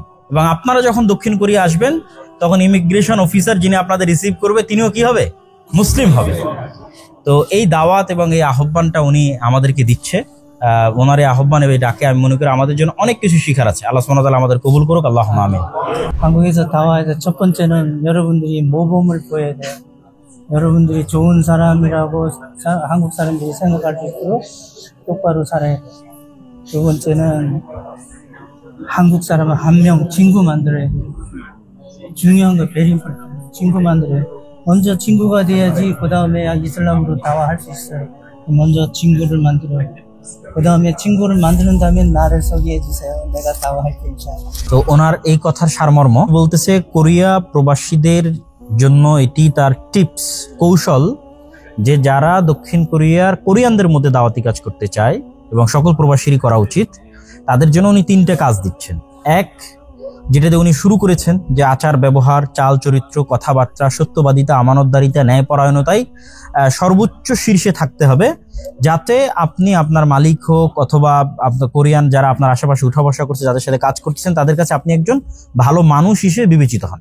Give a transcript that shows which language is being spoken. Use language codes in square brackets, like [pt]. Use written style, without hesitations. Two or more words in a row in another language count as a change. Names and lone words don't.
[bn] এবং আপনারা যখন দক্ষিণ কোরিয়া আসবেন তখন [en] immigration officer [bn] যিনি আপনাদের রিসিভ করবে তিনিও কি হবে? মুসলিম হবে। তো এই দাওয়াত এবং এই আহ্বানটা উনি আমাদেরকে দিচ্ছে। ওনার এই আহ্বান এবং ডাকে আমি মনে করি আমাদের জন্য অনেক কিছু শিখার আছে। [ar] الله سبحانه وتعالى [bn] আমাদের কবুল করুক, [ar] اللهم آمين. [ko] 한국에서 다와에서 첫 번째는 여러분들이 모범을 보여야 돼요. 여러분들이 좋은 사람이라고 한국 사람들이 생각할 수 있도록 똑바로 살아야 돼요. 두 번째는 한국 사람을 한 명 친구 만들어야 돼요. 중요한 거 [en] very important. [ko] 친구 만들어요. 먼저 친구가 돼야지 그 다음에 이슬람으로 다와할 수 있어요. 먼저 친구를 만들어요. 그 다음에 친구를 만드는 다음에 나를 소개해 주세요. 내가 다와할 테니까. [bn] তো ওনার এই কথার সারমর্ম বলতেছে, কোরিয়া প্রবাসীদের জন্য এটি তার টিপস, কৌশল, যে যারা দক্ষিণ কোরিয়ানদের মধ্যে দাওয়াতি কাজ করতে চায় এবং সকল প্রবাসীরই করা উচিত, তাদের জন্য উনি 3টে কাজ দিচ্ছেন। এক, যেটাতে উনি শুরু করেছেন যে আচার ব্যবহার, চাল চরিত্র, কথাবার্তা, সত্যবাদিতা, আমানতদারিতা, ন্যায়পরায়ণতায় সর্বোচ্চ শীর্ষে থাকতে হবে, যাতে আপনি আপনার মালিক হোক অথবা আপনার কোরিয়ান যারা আপনার আশেপাশে উঠা বসা করছে, যাদের সাথে কাজ করতেছেন, তাদের কাছে আপনি একজন ভালো মানুষ হিসেবে বিবেচিত হন।